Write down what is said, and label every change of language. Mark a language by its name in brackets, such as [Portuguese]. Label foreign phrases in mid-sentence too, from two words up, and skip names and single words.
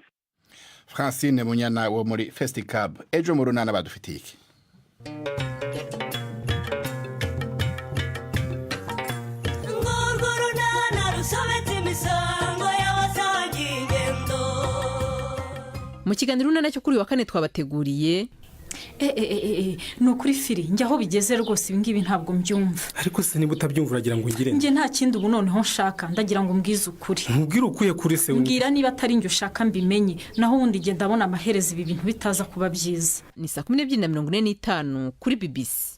[Kinyarwanda] Francine Munyana wo muri Festicab, ejo mu runana badufitiye iki? Mu kiganiro runana cyo kuri wa kane twabateguriye ni ukuri firi njye aho bigeze rwose ibingibi ntabwo mbyumva. Ariko se niba utabyumva uragira ngo ngire njye nta kindi ubu noneho nshaka, ndagira ngo mbwize ukuri. Mbwira ukuye kuri se. Mbwira niba atari njye ushaka mbimenye, naho ubundi njye ndabona amaherezo ibi bintu bitaza kuba byiza. Ni 12:45 kuri BBC.